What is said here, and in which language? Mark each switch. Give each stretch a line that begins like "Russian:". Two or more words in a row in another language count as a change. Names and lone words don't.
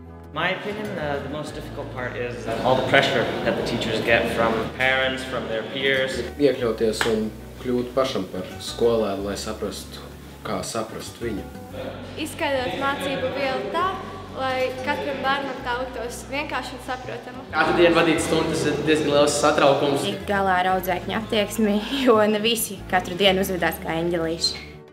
English: My opinion, the most difficult part is all the pressure that the teachers get from parents, from their peers.
Latvian: Iekļauties un kļūt pašam par skolēnu, lai saprastu, kā saprast viņu. Izskaidrot mācību vielu tā, lai katram bērnam tā liktos vienkārši un saprotama. Katru dienu vadīt stundas ir diezgan liels satraukums. Tikt galā ar audzēkņu attieksmi, jo ne visi katru dienu uzvedās kā eņģelīši.